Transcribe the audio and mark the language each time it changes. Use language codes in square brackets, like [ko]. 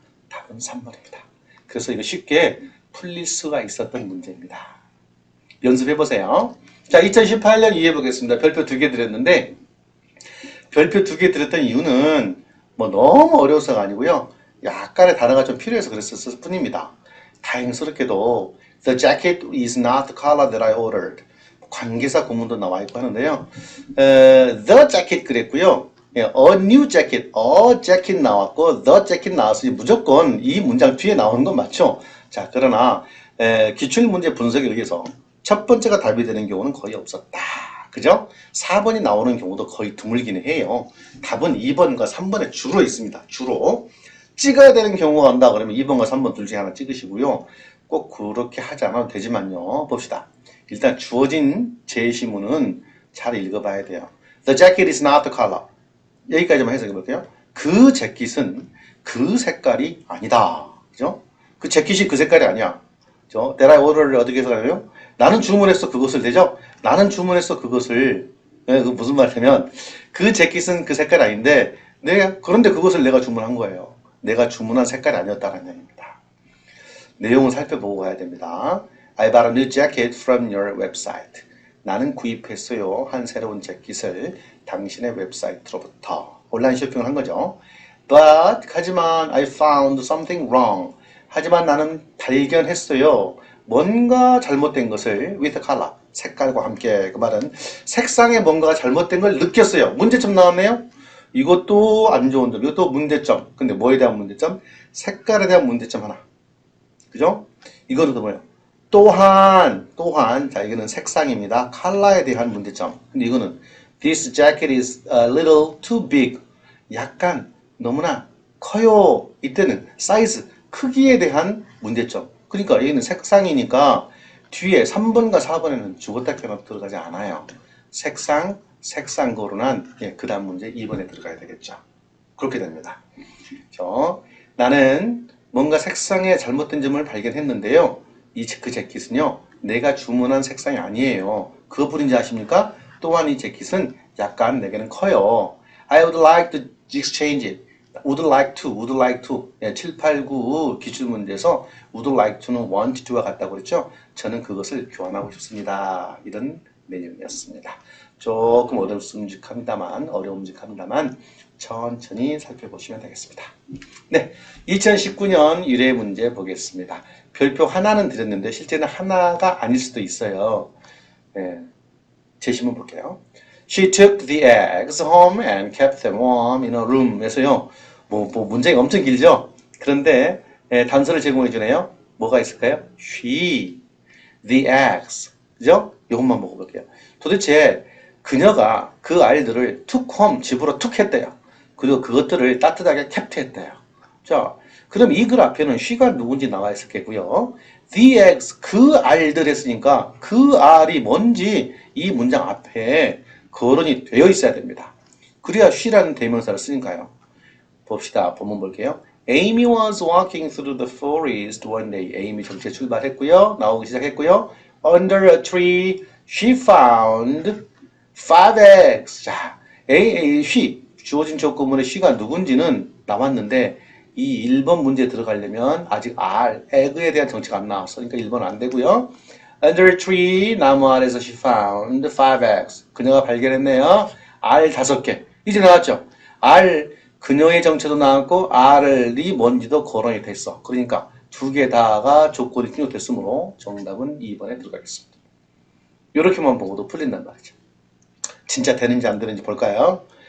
[ko] 답은 3번입니다. 그래서 이거 쉽게 풀릴 수가 있었던 문제입니다. 연습해보세요. 자, 2018년 이해해 보겠습니다. 별표 2개 드렸는데, 별표 2개 드렸던 이유는 뭐 너무 어려워서가 아니고요. 약간의 단어가 좀 필요해서 그랬을 뿐입니다. 다행스럽게도 [en] The jacket is not the color that I ordered. [ko] 관계사 구문도 나와 있고 하는데요. [en] The jacket [ko] 그랬고요. 예, [en] a new jacket, a jacket [ko] 나왔고 the jacket 나왔으니 무조건 이 문장 뒤에 나오는 건 맞죠? 자, 그러나 기출문제 분석에 의해서 첫 번째가 답이 되는 경우는 거의 없었다. 그죠? 4번이 나오는 경우도 거의 드물기는 해요. 답은 2번과 3번에 주로 있습니다. 주로. 찍어야 되는 경우가 온다 그러면 2번과 3번 둘 중에 하나 찍으시고요. 꼭 그렇게 하지 않아도 되지만요. 봅시다. 일단 주어진 제시문은 잘 읽어봐야 돼요. [en] The jacket is not the color. [ko] 여기까지만 해석해 볼게요. 그 재킷은 그 색깔이 아니다. 그죠? 그 재킷이 그 색깔이 아니야. 그죠? [en] That I order [ko] 를 어떻게 해석하냐면 나는 주문했어 그것을 되죠? 나는 주문했어 그것을. 그 무슨 말이냐면 그 재킷은 그 색깔이 아닌데 그런데 그것을 내가 주문한 거예요. 내가 주문한 색깔이 아니었다는 얘기입니다. 내용을 살펴보고 가야 됩니다. [en] I bought a new jacket from your website. [ko] 나는 구입했어요. 한 새로운 재킷을 당신의 웹사이트로부터. 온라인 쇼핑을 한 거죠. [en] But, [ko] 하지만 [en] I found something wrong. [ko] 하지만 나는 발견했어요. 뭔가 잘못된 것을 [en] with color, [ko] 색깔과 함께. 그 말은 색상에 뭔가가 잘못된 걸 느꼈어요. 문제점 나왔네요. 이것도 안 좋은 점, 이것도 문제점. 근데 뭐에 대한 문제점? 색깔에 대한 문제점 하나. 그죠? 이거는 또 뭐예요? 또한, 자, 이거는 색상입니다. 컬러에 대한 문제점. 근데 이거는 [en] This jacket is a little too big. [ko] 약간 너무나 커요. 이때는 사이즈, 크기에 대한 문제점. 그러니까 여기는 색상이니까 뒤에 3번과 4번에는 죽었다 깨어나 들어가지 않아요. 색상 거론한 그 다음 문제 2번에 들어가야 되겠죠. 그렇게 됩니다. 나는 뭔가 색상에 잘못된 점을 발견했는데요. 그 재킷은요. 내가 주문한 색상이 아니에요. 그거 뿐인지 아십니까? 또한 이 재킷은 약간 내게는 커요. [en] I would like to exchange it. would like to. [ko] 7, 8, 9 기출문제에서 [en] would like to [ko] 는 [en] want to [ko] 와 같다고 그랬죠? 저는 그것을 교환하고 싶습니다. 이런 내용이었습니다. 조금 어려움직합니다만 천천히 살펴보시면 되겠습니다. 네, 2019년 유래 문제 보겠습니다. 별표 하나는 드렸는데 실제는 하나가 아닐 수도 있어요. 네, 제시문 볼게요. [en] She took the eggs home and kept them warm in her room. [ko] 에서요, 문제가 엄청 길죠? 그런데 단서를 제공해 주네요. 뭐가 있을까요? She, the eggs. 그죠? 이것만 보고 볼게요. 도대체 그녀가 그 알들을 [en] took home, [ko] 집으로 툭 했대요. 그리고 그것들을 따뜻하게 kept 했대요. 자, 그럼 이 글 앞에는 she가 누군지 나와 있었겠고요. The eggs, 그 알들 했으니까 그 알이 뭔지 이 문장 앞에 거론이 되어 있어야 됩니다. 그래야 she라는 대명사를 쓰니까요. 봅시다. 본문 볼게요. [en] Amy was walking through the forest one day. [ko] Amy 정체 출발했고요. 나오기 시작했고요. [en] Under a tree, she found 5 eggs. [ko] 자, she, 주어진 조건문의 she가 누군지는 나왔는데 이 1번 문제에 들어가려면 아직 egg에 대한 정체가 안 나왔어. 그러니까 1번은 안 되고요. [en] Under a tree, [ko] 나무 아래서 [en] she found 5 eggs. [ko] 그녀가 발견했네요. 알 5개. 이제 나왔죠? 그녀의 정체도 나왔고 알이 뭔지도 거론이 됐어. 그러니까 2개 다가 조건이 충족됐으므로 정답은 2번에 들어가겠습니다. 이렇게만 보고도 풀린단 말이죠. 진짜 되는지 안 되는지 볼까요?